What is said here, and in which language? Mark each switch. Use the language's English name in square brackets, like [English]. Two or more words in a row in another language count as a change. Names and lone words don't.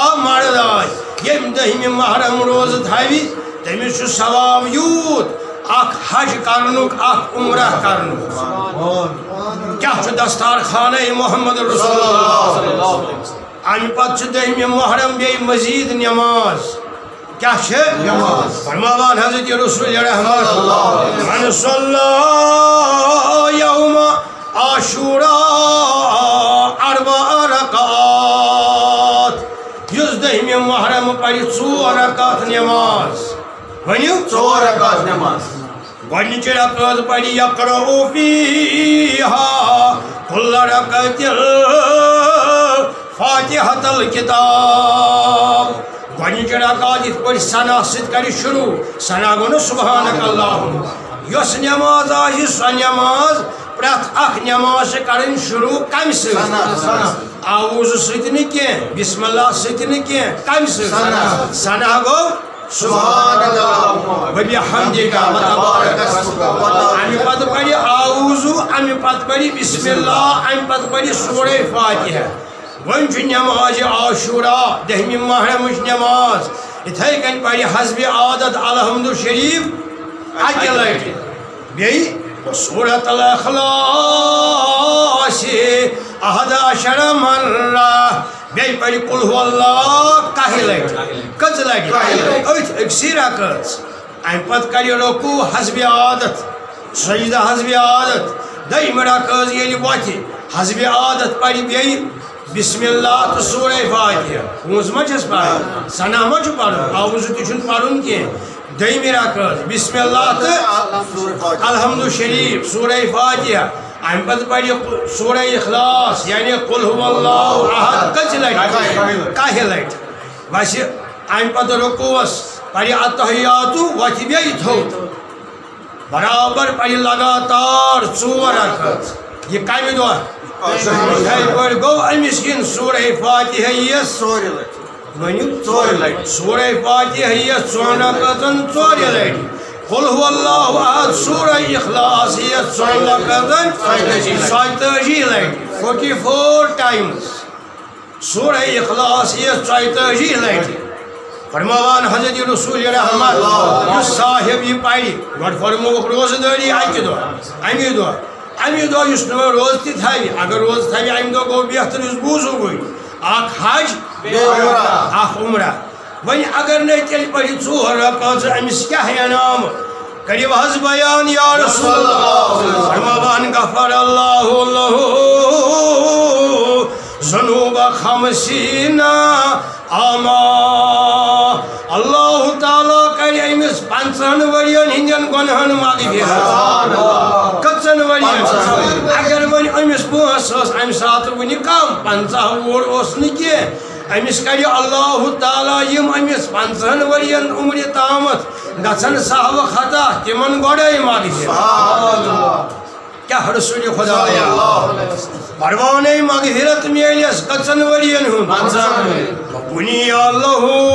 [Kashmiri] مرد آسہِ یم 10 محرم روز تھاوِ تٔمِس چھُ ثواب یوٗت اکھ حج کرنُک اکھ عمرہ کرنُک کیا چھُ دستار خانہ محمد رسول اللہ امہِ پتہٕ چھُ 10 محرم بیٚیہِ مزید نماز کیا چھِ فرماوان حضرت رسول رحمت [Arabic] من صلی یوم عاشوراء 4 رکعات [Kashmiri] یُس 10 محرم پرِ 4 رکعت نماز ونیو 4 رکعت نماز گۄڈنِچ رکعت پرِ [Arabic] یقرأ فیہا کل رکعت فاتحۃ الکتاب [Kashmiri] گۄڈنِچ رکعت یِتھ پٲٹھۍ ثنا سۭتۍ کرِ شروع ثنا گوٚو نہٕ [Arabic] سبحانک اللہم [Kashmiri] یۄس نماز آسہِ سۄ نماز پرٛٮ۪تھ اکھ نماز چھِ کَرٕنۍ شروع کمہِ سۭتۍ آوُزٕ سۭتۍ نہٕ کینٛہہ بسم اللہ سۭتۍ نہٕ کینٛہہ کمہِ سۭتۍ ثنا گوٚو [Arabic] سبحانک اللہم و بحمدک و تبارک اسمک [Kashmiri] امہِ پتہٕ پرِ آوُزٕ امہِ پتہٕ پرِ بسم اللہ امہِ پتہٕ پرِ سورہ فاتحہ وۄنۍ چھُ نمازِ عاشوراء 10 محرمٕچ نماز یِتھَے کٔنۍ پرِ حسبِ عادت الحمدُ شریٖف اکہِ لٹہِ بیٚیہِ سورۃ الاخلاص 11 مرہ بیٚیہِ پرِ [Arabic] قل هو اللہ [Kashmiri] 1 لٹہِ کٔژ لٹہِ أتھۍ أکسٕے رکعژ امہِ پتہٕ کرِ رکوع حسبِ عادت سجدہ حسبِ عادت 2م رکعژ ییٚلہِ وۄتھِ حسبِ عادت پرِ بیٚیہِ بسم اللہ تو سورہ فاتحہ پونٛسہٕ ما چھَس پَرُن ثنا ما چھُ پَرُن آوُزٕ تہِ چھُنہٕ پَرُن کینٛہہ 2مہِ رکعژ بسم اللہ تہٕ الحمدُ شریٖف سورہ فاتحہ امہِ پتہٕ پرِ سورہ اخلاص یعنی [Arabic] قل هو اللہ احد [Kashmiri] کٔژِ لٹہِ 1 لٹہِ وَسہِ امہِ پتہٕ رکوعس پرِ اتحیاتُ وۄتھِ بیٚیہِ تھوٚد برابر پرِ لگاتار 4 رکعژ یہِ کمہِ دۄہ یِتھَے پٲٹھۍ گوٚو أمِس یِن سورہ فاتحہ یِیَس 4 لٹہِ ؤنِو 4 لٹہِ سورہ فاتحہ یِیَس 4 رکعژن 4 لٹہِ [Arabic] قل هو اللہ احد [Kashmiri] سورہ اخلاص یِیَس 4 رکعژن 37 لٹہِ 44 ٹایمز سورہ اخلاص یِیَس 34 لٹہِ فرماوان حضرت رسول رحمت یُس صاحب یہِ پرِ گۄڈٕ فرمووُکھ روزٕ دٲری اکہِ دۄہ امہِ دۄہ یُس نہٕ وۄنۍ روزٕ تہِ تھاوِ اگر روزٕ تھاوِ امہِ دۄہ گوٚو بہتر یُس بوٗزوٕ وۄنۍ اکھ حج اکھ عمرہ وۄنۍ اگر نہٕ تیٚلہِ پرِ 4 رکعژ أمِس کیٛاہ انعام کٔرِو حظ بیان یا رسول اللہ فرماوان [Arabic] غفر اللہ لہ ذنوب 50 عاما [Kashmiri] اللہ تعالیٰ کرِ أمِس 50 ؤرین ہٕنٛدٮ۪ن گۄنہن مغفرت کٔژن ؤرین اگر وۄنۍ أمِس پونٛسہٕ ٲس امہِ ساتہٕ وُنہِ کم 50 وُہُر اوس نہٕ کینٛہہ أمِس کرِ اللہ تعالیٰ یِم أمِس 50 ؤرین عمرِ تامتھ گژھن سہو خطا تِمن گۄڈے مغفرت کیٛاہ رسول خۄدایا پروانَے مغفرت میلٮ۪س کٔژن ؤرین ہُنٛد [Arabic] بُنِیَ لَہُ